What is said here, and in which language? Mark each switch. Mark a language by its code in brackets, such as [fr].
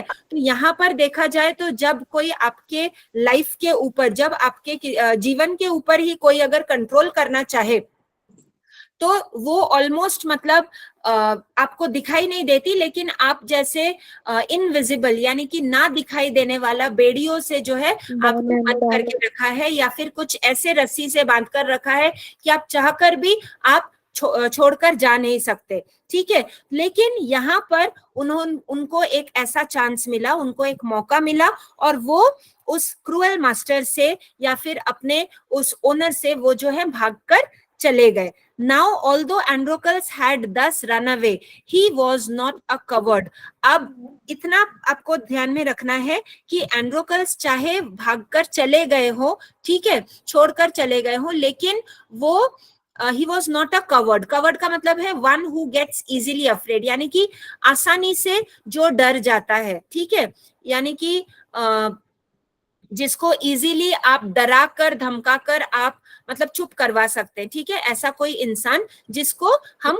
[hi] तो यहाँ पर देखा जाए तो जब कोई आपके लाइफ के ऊपर, जब आपके जीवन के ऊपर ही कोई अगर कंट्रोल करना चाहे, तो वो ऑलमोस्ट मतलब आपको दिखाई नहीं देती, लेकिन आप जैसे इनविजिबल यानी कि ना दिखाई देने वाला बेड़ियों से जो है आपको बंद करके रखा है, या फिर कुछ ऐसे रस्सी से बांध कर रखा है कि आप चाहकर भी आप छोड़कर जा नहीं सकते, ठीक है। लेकिन यहाँ पर उनको एक ऐसा चांस मिला, उनको एक मौका मिला, और वो उस क्रूअल मास्टर से या फिर अपने उस ओनर से वो जो है भागकर चले गए। [en] Now, although Androcles had thus run away, he was not a coward. [hi] अब इतना आपको ध्यान में रखना है कि एंड्रोकल्स चाहे भागकर चले गए हो, ठीक है, छोड़कर चले गए हो, लेकिन वो [en] he was not a coward. [hi] Coward का मतलब है [en] one who gets easily afraid, [hi] यानी कि आसानी से जो डर जाता है, ठीक है, यानी कि जिसको इजीली आप डरा कर धमका कर आप मतलब चुप करवा सकते हैं, ठीक है, ऐसा कोई इंसान जिसको हम